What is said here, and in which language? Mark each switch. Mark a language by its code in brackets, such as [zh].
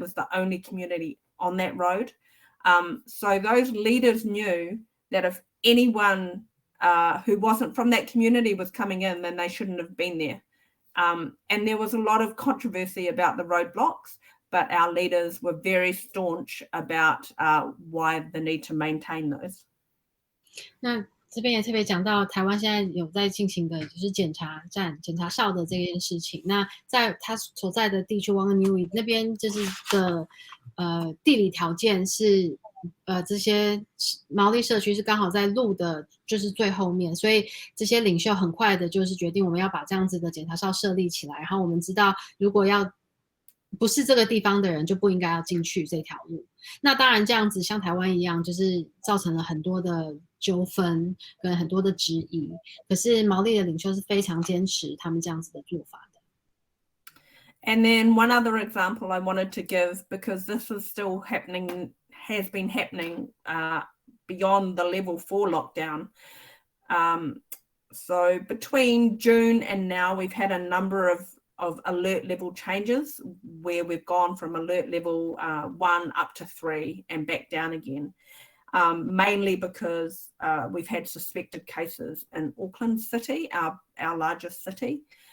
[en] That was the only community on that road. So those leaders knew that if anyone who wasn't from that community was coming in, then they shouldn't have been there. And there was a lot of controversy about the roadblocks, but our leaders were very staunch about why the need to maintain those. [zh] 那这边也特别讲到，台湾现在有在进行的就是检查哨的这件事情。那在他所在的地区 Whanganui 那边，就是的地理条件是这些毛利社区是刚好在路的就是最后面，所以这些领袖很快的就是决定我们要把这样子的检查哨设立起来。然后我们知道，如果不是这个地方的人就不应该要进去这条路。那当然这样子像台湾一样，就是造成了很多的纠纷跟很多的质疑。可是毛利的领袖是非常坚持他们这样子的做法的。 [en] And then one other example I wanted to give, because this is still happening, has been happening beyond the level 4 lockdown. So between June and now, we've had a number of alert level changes where we've gone from alert level 1 up to 3 and back down again, mainly because we've had suspected cases in Auckland City, our largest city.